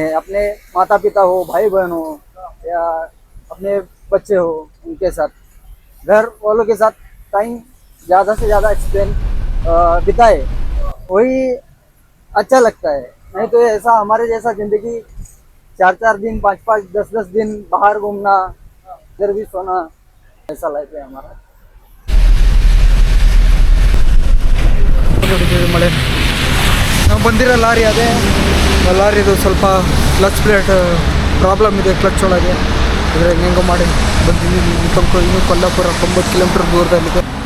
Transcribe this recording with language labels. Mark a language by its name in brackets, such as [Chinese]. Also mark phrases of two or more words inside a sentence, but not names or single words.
[Hindi] अपने माता पिता हो, भाई बहन हो, या अपने बच्चे हो, उनके साथ, घर वालों के साथ टाइम ज़्यादा से ज़्यादा एक्सप्लेन बिताए, वही अच्छा लगता है। नहीं तो ऐसा हमारे जैसा ज़िंदगी 4-4 दिन, 5-5, 10-10 दिन बाहर घूमना, इधर भी सोना, ऐसा लाइफ है हमारा। [Kannada] ಮಳೆ ನಾವು ಬಂದಿರೋ ಲಾರಿ ಅದೇ. ಲಾರಿದು ಸ್ವಲ್ಪ [English] clutch plate problem [Kannada] ಇದೆ, ಕ್ಲಚ್ ಒಳಗೆ. ಆದರೆ ಹೆಂಗೋ ಮಾಡಿ ಬಂದಿದ್ದೀವಿ. ಇನ್ನೂ ಕೊಲ್ಲಾಪುರ 90 ಕಿಲೋಮೀಟರ್ ದೂರದಲ್ಲಿದೆ.